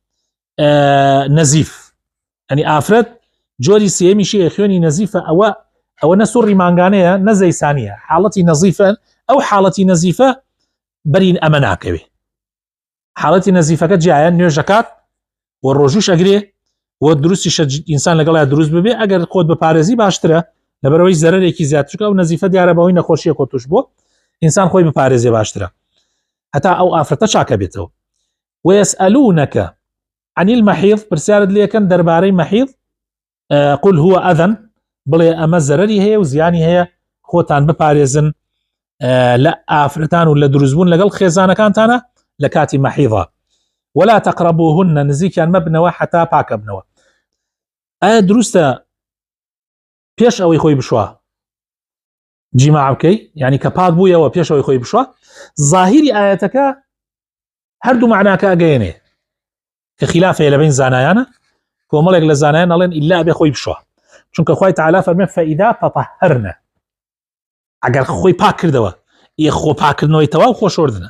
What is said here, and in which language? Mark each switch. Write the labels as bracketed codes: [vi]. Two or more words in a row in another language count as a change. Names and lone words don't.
[ckb] نەزیف ئەنی ئافرەت جۆری سێمیشی خوێنی نەزیفە ئەوە نە سوڕی مانگانەیە نە زەیسانیە حاڵەتی نەزیفە ئەو حاڵەتی نەزیفە بەرین ئەمە ناکەوێ حاڵەتی نەزیفەکە جیایە نوێژەکات و ڕۆژوش ئەگرێ و دروستیشە ئینسان لەگەڵا دروست ببێ ئەگەر خۆت بپارێزی باشترە لەبەرەوەی زەرەرێکی زیاترکە و نەزیفە دیارە بەوەی نەخۆشیە کۆتوش بۆ ئینسان خۆی بپارێزێ باشترە هەتا ئەو ئافرەتە چاکە بێتەوە. [ar] ويسألونك عن المحيض [ckb] پرسیارت لێکن دەربارەی مەحیض [ar] قل هو ئەذەن [ckb] بڵێ ئەمە زەرەری هەیە و زیانی هەیە خۆتان بپارێزن لە ئافرەتان و لە دروستبوون لەگەڵ خێزانەکانتانە لە کاتی مەحیضە [ar] ولا تقربوهن [ckb] نزیکیان مەبنەوە حتا پاکە بنەوە. ئایا دروستە پێش ئەوەی خۆی بشوە جیماع بکەی یعنی کە پاک بوویەوە پێش ئەوەی خۆی بشوە ظاهیری ئاەتەکە هەردوو معناکە ئەگەیەنێ کە خلافەیە لە بین زانایانە کۆمەڵێک لە زانایان ئەڵێن ئیلا ئەبێ خۆی بشوە چونکە خوای تەعالا فەرمێ [ar] فەئیدا تەطەهەرنە [ckb] ئەگەر خۆی پاک کردەوە خۆ پاکردنەوەی تەواو خۆشۆردنە.